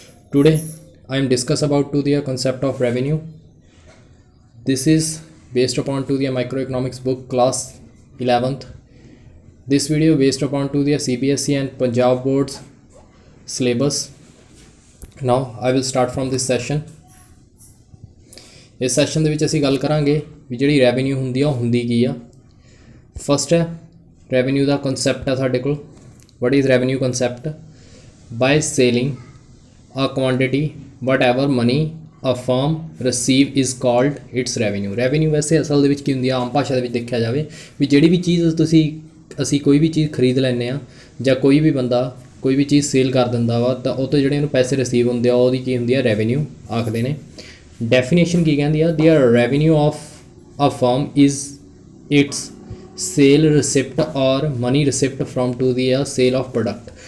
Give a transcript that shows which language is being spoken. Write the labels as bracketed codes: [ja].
[en] Today I am discuss about to the concept of revenue. This is based upon to the microeconomics book class 11th. This video based upon to the CBSE and Punjab boards syllabus. Now I will start from this session. [hi] इस session [pa] ਦੇ ਵਿੱਚ ਅਸੀਂ ਗੱਲ ਕਰਾਂਗੇ ਵੀ ਜਿਹੜੀ revenue ਹੁੰਦੀ ਆ ਉਹ ਹੁੰਦੀ ਕੀ ਆ। ਫਸਟ ਹੈ ਰੈਵਨਿਊ ਦਾ ਕਨਸੈਪਟ ਆ ਸਾਡੇ ਕੋਲ। [en] what is revenue concept? By selling a quantity whatever money a firm receive is called its revenue. [pa] revenue ਵੈਸੇ ਅਸਲ ਦੇ ਵਿੱਚ ਕੀ ਹੁੰਦੀ ਆ, ਆਮ ਭਾਸ਼ਾ ਦੇ ਵਿੱਚ ਦੇਖਿਆ ਜਾਵੇ ਵੀ ਜਿਹੜੀ ਵੀ ਚੀਜ਼ ਅਸੀਂ ਕੋਈ ਵੀ ਚੀਜ਼ ਖਰੀਦ ਲੈਂਦੇ ਆ ਜਾਂ ਕੋਈ ਵੀ ਬੰਦਾ ਕੋਈ ਵੀ ਚੀਜ਼ ਸੇਲ ਕਰ ਦਿੰਦਾ ਵਾ ਤਾਂ ਉਹ ਤੋਂ ਜਿਹੜੇ ਉਹਨੂੰ ਪੈਸੇ ਰਿਸੀਵ ਹੁੰਦੇ ਆ ਉਹਦੀ ਕੀ ਹੁੰਦੀ ਆ, ਰੈਵਨਿਊ ਆਖਦੇ ਨੇ। ਡੈਫੀਨੇਸ਼ਨ ਕੀ ਕਹਿੰਦੀ ਆ, [en] The revenue of a firm is its sale receipt or money receipt from to the sale of product.